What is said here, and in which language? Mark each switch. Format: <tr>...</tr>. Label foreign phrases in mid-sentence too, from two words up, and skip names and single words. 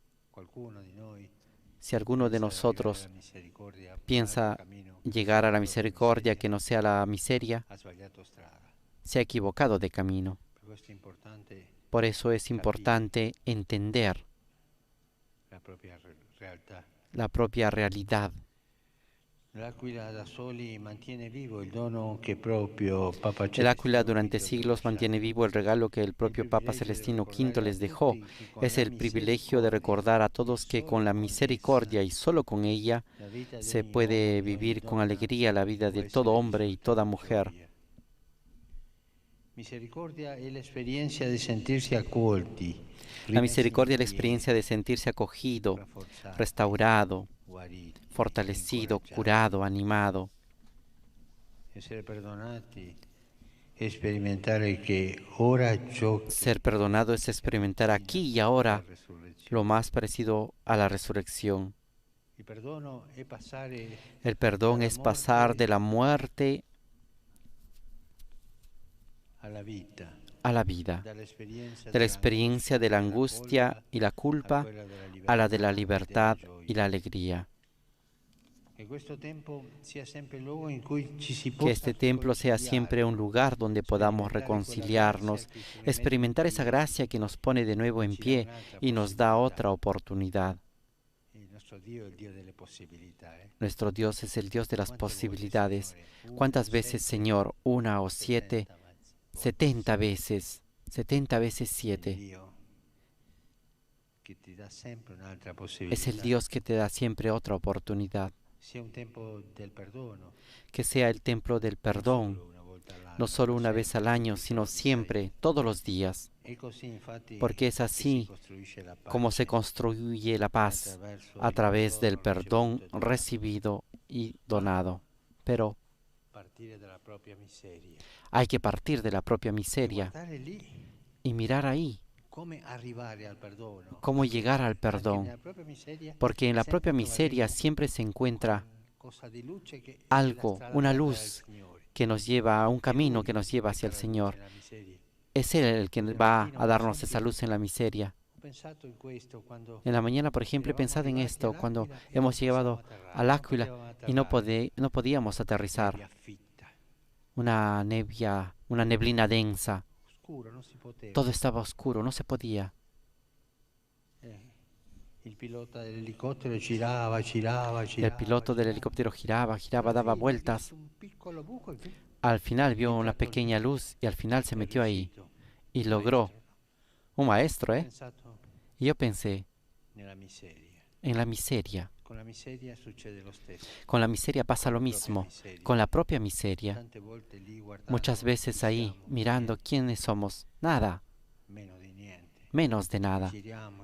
<es>Si alguno de nosotros piensa llegar a la misericordia que no sea la miseria, se ha equivocado de camino. Por eso es importante entender la propia realidad.</es> <it>L'Aquila da soli mantiene vivo il dono che proprio Papa</it> <es>El Áquila</es> <it>Celestino</it> <es>durante</es> <it>V vi ha</it> <es>siglos mantiene</es> <it>lasciato.</it> <es>vivo el regalo que el</es> <it>Il</it> <es>propio Papa</es> <it>privilegio di</it> <es>Celestino V</es> <it>ricordare a</it> <es>les dejó.</es> <it>tutti che con</it> <es>Es</es> <it>la</it> <es>el privilegio de recordar a</es> <it>misericordia e</it> <es>todos que con</es> <it>solo</it> <es>la</es> <it>con essa</it> <es>misericordia y solo con ella</es> <it>la vita di</it> <es>se</es> <it>ogni uomo,</it> <es>puede</es> <it>di ogni</it> <es>vivir con</es> <it>donna</it> <es>alegría la vida</es> <it>può</it> <es>de todo</es> <it>essere</it> <es>hombre y</es> <it>risolta</it> <es>toda</es> <it>in</it> <es>mujer.</es> <it>gioia. Misericordia è l'esperienza di sentirsi accolti,</it> <es>La</es> <it>rimessi in</it> <es>misericordia es la experiencia</es> <it>cammino,</it> <es>de sentirse acogido,</es> <it>rafforzati,</it> <es>restaurado,</es> <it>guariti,</it> <es>fortalecido,</es> <it>incoraggiati,</it> <es>curado, animado.</es> <it>essere perdonati e sperimentare che ora ciò che</it> <es>Ser perdonado es experimentar aquí y</es> <it>avvicina alla</it> <es>ahora lo</es> <it>resurrezione.</it> <es>más parecido a la resurrección.</es> <it>Il perdono è passare</it> <es>El perdón</es> <it>dalla</it> <es>es pasar de</es> <it>morte</it> <es>la muerte</es> <it>alla vita,</it> <es>a la vida,</es> <it>dall'esperienza</it> <es>de la experiencia de la</es> <it>della</it> <es>angustia y la</es> <it>colpa a</it> <es>culpa</es> <it>quella</it> <es>a la de la</es> <it>della</it> <es>libertad</es> <it>gioia.</it> <es>y la alegría.</es> <it>Che questo tempo sia sempre il luogo in cui ci si</it> <es>Que</es> <it>possa</it> <es>este templo sea siempre un lugar donde podamos reconciliarnos, experimentar esa gracia que nos pone de nuevo en pie y nos da otra oportunidad.</es> <it>Il nostro Dio è il Dio delle possibilità.</it> <es>Nuestro Dios es el Dios de las</es> <it>Quante volte,</it> <es>posibilidades.</es> <it>Signore?</it> <es>¿Cuántas</es> <it>Una,</it> <es>veces,</es> <it>sette,</it> <es>Señor? Una o 7,</es> <it>70</it> <es>70 veces, 70 veces</es> <it>Il</it> <es>7.</es> <it>Dio che ti dà sempre un'altra</it> <es>Es</es> <it>possibilità.</it> <es>el Dios que te da siempre otra oportunidad.</es> <it>Sia un tempo del perdono,</it> <es>Que sea el templo del perdón,</es> <it>non solo una volta all'anno,</it> <es>no solo</es> <it>ma</it> <es>una vez</es> <it>sempre,</it> <es>al año,</es> <it>tutti i</it> <es>sino</es> <it>giorni,</it> <es>siempre, todos los días.</es> <it>sai? È così, infatti,</it> <es>Porque es</es> <it>che si</it> <es>así</es> <it>costruisce la</it> <es>como se</es> <it>pace</it> <es>construye la paz,</es> <it>attraverso</it> <es>a</es> <it>il</it> <es>través del</es> <it>perdono</it> <es>perdón</es> <it>ricevuto di</it> <es>recibido y donado. Pero</es> <it>partire dalla propria miseria</it> <es>hay que partir de la propia</es> <it>e</it> <es>miseria</es> <it>guardare lì</it> <es>y mirar ahí</es> <it>come arrivare al perdono,</it> <es>cómo llegar al</es> <it>anche</it> <es>perdón.</es> <it>nella propria miseria</it> <es>Porque en la</es> <it>sempre</it> <es>propia miseria</es> <it>troveremo</it> <es>siempre se encuentra</es> <it>qualcosa di luce che è la</it> <es>algo,</es> <it>strada</it> <es>una</es> <it>per andare al</it> <es>luz</es> <it>Signore.</it> <es>que nos lleva a un</es> <it>È</it> <es>camino</es> <it>Lui</it> <es>que nos lleva</es> <it>che</it> <es>hacia el</es> <it>dà la luce</it> <es>Señor.</es> <it>nella miseria.</it> <es>Es Él el que</es> <it>Nel</it> <es>va</es> <it>mattino,</it> <es>a</es> <it>per</it> <es>darnos esa</es> <it>esempio,</it> <es>luz en la miseria.</es> <it>ho pensato in questo quando</it> <es>En la mañana, por ejemplo, he</es> <it>eravamo</it> <es>pensado en</es> <it>arrivati</it> <es>esto cuando</es> <it>all'Aquila e non</it> <es>hemos</es> <it>possiamo</it> <es>llegado</es> <it>atterrare,</it> <es>al</es> <it>non</it> <es>Áquila</es> <it>potevamo</it> <es>y no,</es> <it>atterrare,</it> <es>no podíamos</es> <it>nebbia</it> <es>aterrizar.</es> <it>fitta,</it> <es>Una neblina densa.</es> <it>oscuro, non si poteva.</it> <es>Todo estaba oscuro, no se podía.</es> <it>Il pilota dell'elicottero girava, girava,</it> <es>El</es> <it>girava,</it> <es>piloto del</es> <it>girava.</it> <es>helicóptero giraba, giraba,</es> <it>Alla</it> <es>daba</es> <it>fine ha</it> <es>vueltas.</es> <it>visto un piccolo buco e</it> <es>Al final vio una</es> <it>entrato</it> <es>pequeña luz y al final se</es> <it>è</it> <es>metió ahí</es> <it>riuscito.</it> <es>y</es> <it>Un</it> <es>logró.</es> <it>maestro,</it> <es>Un maestro,</es> <it>no? Ho</it> <es>¿eh?</es> <it>pensato</it> <es>Y yo pensé</es> <it>nella miseria.</it> <es>en la miseria.</es> <it>Con la miseria succede lo stesso.</it> <es>Con la miseria pasa</es> <it>Con</it> <es>lo</es> <it>la propria</it> <es>mismo.</es> <it>miseria.</it> <es>Con la propia miseria.</es> <it>Tante volte lì guardando</it> <es>Muchas veces</es> <it>chi</it> <es>ahí,</es> <it>siamo,</it> <es>mirando</es> <it>niente,</it> <es>quiénes somos. Nada,</es> <it>meno di niente.</it> <es>menos de nada.</es> <it>Giriamo,</it>